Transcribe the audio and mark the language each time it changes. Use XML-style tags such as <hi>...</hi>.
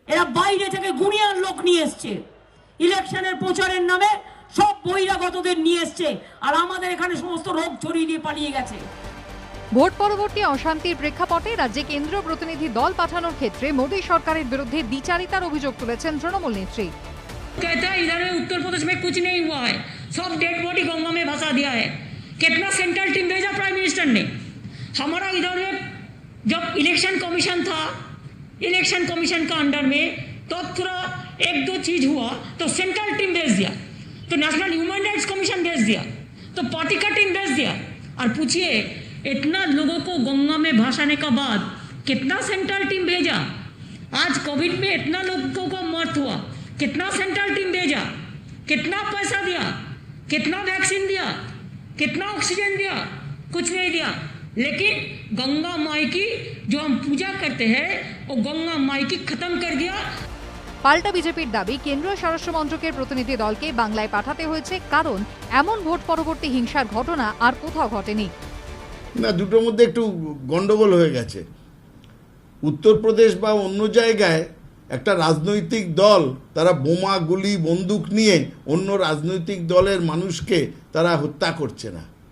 <bn>এরা বাইরে থেকে গুনিয়ার লোক নিয়ে এসছে, ইলেকশনের প্রচারের নামে সব বহিরাগতদের নিয়ে এসছে, আর আমাদের এখানে সমস্ত রোগ ছড়িয়ে দিয়ে পালিয়ে গেছে। ভোট পরবর্তী অশান্তির প্রেক্ষাপটে রাজ্যে কেন্দ্রীয় প্রতিনিধি দল পাঠানোর ক্ষেত্রে মোদী সরকারের বিরুদ্ধে দ্বিচারিতার অভিযোগ তুলেছেন তৃণমূল নেত্রী।</bn> <hi>कहता है इधर उत्तर प्रदेश में कुछ नहीं हुआ है, सब डेड बॉडी गंगा में भसा दिया है। कितना सेंट्रल टीम भेजा प्राइम मिनिस्टर ने? हमारा इधर जब इलेक्शन कमीशन था, इलेक्शन कमीशन का अंडर में तो थोड़ा 1-2 चीज हुआ तो सेंट्रल टीम भेज दिया, तो नेशनल ह्यूमन राइट्स कमीशन भेज दिया, तो पार्टी का टीम भेज दिया। और पूछिए इतना लोगों को गंगा में भासाने का बाद कितना सेंट्रल टीम भेजा? आज कोविड में इतना लोगों को मौत हुआ, कितना सेंट्रल टीम भेजा, कितना पैसा दिया, कितना वैक्सीन दिया, कितना ऑक्सीजन दिया? कुछ नहीं दिया। लेकिन गंगा माई की जो हम पूजा करते हैं वो गंगा माई की खत्म कर दिया।</hi> <bn>পাল্টা বিজেপির দাবি, কেন্দ্রীয় স্বরাষ্ট্র মন্ত্রকের প্রতিনিধি দলকে বাংলায় পাঠাতে হয়েছে কারণ এমন ভোট পরবর্তী হিংসার ঘটনা আর কোথাও ঘটেনি। না, দুটোর মধ্যে একটু গন্ডগোল হয়ে গেছে। উত্তরপ্রদেশ বা অন্য জায়গায় একটা রাজনৈতিক দল তারা বোমা গুলি বন্দুক নিয়ে অন্য রাজনৈতিক দলের মানুষকে তারা হত্যা করছে না।</bn>